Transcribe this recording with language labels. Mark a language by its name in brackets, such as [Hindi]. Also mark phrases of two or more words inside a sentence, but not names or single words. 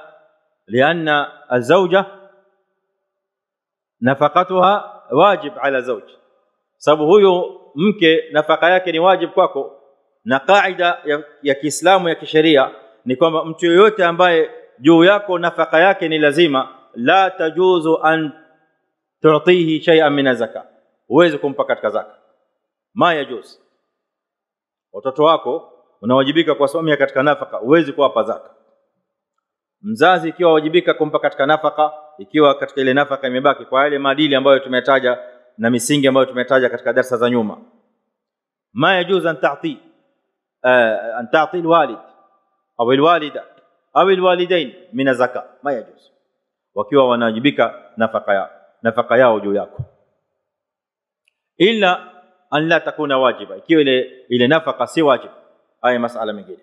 [Arabic] لأن الزوجة نفقتها واجب على الزوج, [Swahili] sababu huyo mke nafaka yake ni wajib kwako, na kaida ya Kiislamu ya kisheria ni kwamba mtu yoyote ambaye juu yako nafaka yake ni lazima, [Arabic] لا يجوز أن تعطيه شيئا من الزكاة, [Swahili] huwezi kumpa katika zaka, [Arabic] ما يجوز. [Swahili] Watoto wako unawajibika kuwasimamia katika nafaka, huwezi kuwapa zaka. Mzazi ikiwa wajibika kumpa katika nafaka, ikiwa katika ile nafaka imebaki kwa yale maadili ambayo tumetaja na misingi ambayo tumetaja katika darasa za nyuma, [Arabic] ما يجوز أن تعطي الوالد أو الوالدة أو الوالدين من الزكاة, ما يجوز, [Swahili] wakiwa wanawajibika nafaka yao juu yako, [Arabic] إلا أن لا تكون واجبة, [Swahili] ikiwa ile nafaka si wajib, haya masala mengine.